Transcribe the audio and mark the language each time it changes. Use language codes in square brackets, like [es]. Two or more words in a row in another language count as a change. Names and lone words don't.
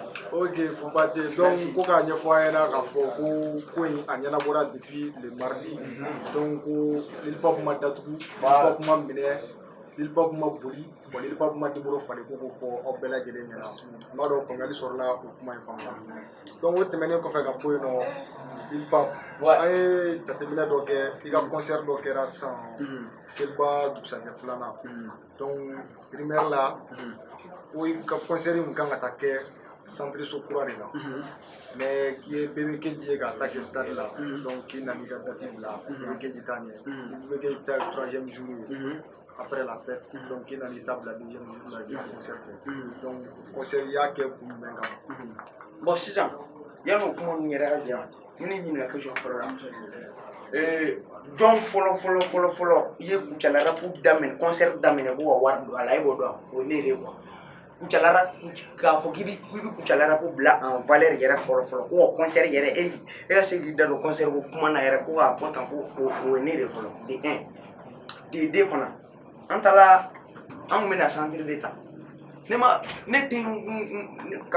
[bm] ok Fɔnba tɛ donc ko k'a ɲɛfɔ an ɲɛna k'a fɔ ko in a ɲɛnabɔra [fr] depuis le mardi [bm] donc ko Lilpap ma datugu Lilpap ma minɛ Lilpap ma boli bon Lilpap ma numéro falen ko k'o fɔ aw bɛɛ lajɛlen ɲɛna n b'a dɔn faamuyali sɔrɔla o kuma in fana donc o tɛmɛnen kɔfɛ ka bɔ yen nɔ Lilpap an ye jateminɛ dɔ kɛ i ka concert dɔ kɛra sisan Seliba dugusajɛ filanan donc primaire la o ka concert mun kan ka taa kɛ centre so kura de la mais k'i ye Bébé Keji ye k'a ta kɛ stade la donc k'i nana i ka date bila Bébé Keji t'a ɲɛ Bébé Keji ta [fr] 3e jour [bm] ye [fr] après la fête [bm] donc k'i nana i ta bila [fr] 2e jour [bm] la i ka concert kɛ donc concert i y'a kɛ kun jumɛn kama bon sisan yan'o kuma ninnu yɛrɛ ka diya n bɛ ne ɲininka question fɔlɔ la jɔn fɔlɔ i ye Kucala rap daminɛ concert daminɛ ko ka wari don a la e b'o dɔn o ye ne de ye quoi Kucala rap k'a fɔ k'i bɛ Kucala rap bila [fr] en valeur [bm] yɛrɛ fɔlɔ ko ka concert yɛrɛ e ka se k'i da don concert ko kuma na yɛrɛ ko k'a fɔ tan ko o ye ne de fɔlɔ de 1 de 2 fana an taara an tun bɛna centre de ta ne tɛ k'a fɔ